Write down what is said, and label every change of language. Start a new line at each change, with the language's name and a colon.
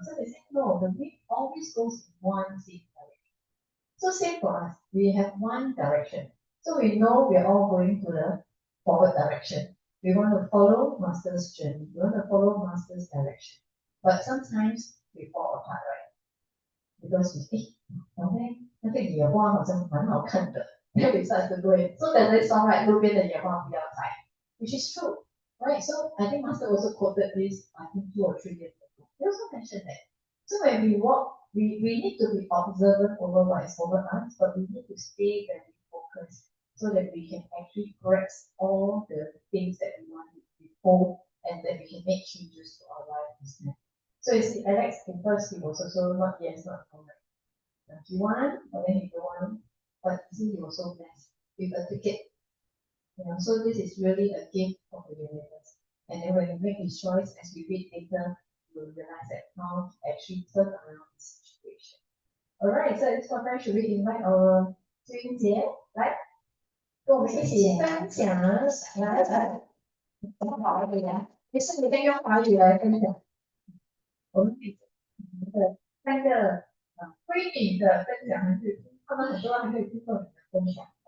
English: So they said, no, the wind always goes in one same direction. So same for us, we have one direction. So we know we're all going to the forward direction. We want to follow master's journey. We want to follow master's direction. But sometimes we fall apart, right? Because we think, okay,
Chinese: 那个野花好像蛮好看的。
English: Then we start to do it. So there's this song, right?
Chinese: 路边的野花不要采
English: which is true, right? So I think Master also quoted this, I think 2 or 3 years ago. He also mentioned that. So when we walk, we need to be observant over what is over us, but we need to stay very focused so that we can actually grasp all the things that we want to behold and that we can make changes to our life instead. So you see, Alex in first he was also not yes, not correct. He won, but then he don't want, but he was so blessed with a ticket. You know, so this is really a gift of the universe. And then when we make his choice, as we read later, we will realize that how to actually turn around the situation. Alright, so at this point, should we invite our
Chinese: 君姐来跟我们一起分享？来，怎么好一点？没事，你可以用华语来分享。我们的3个闺蜜的分享，还是他们很多还没有听过你的分享。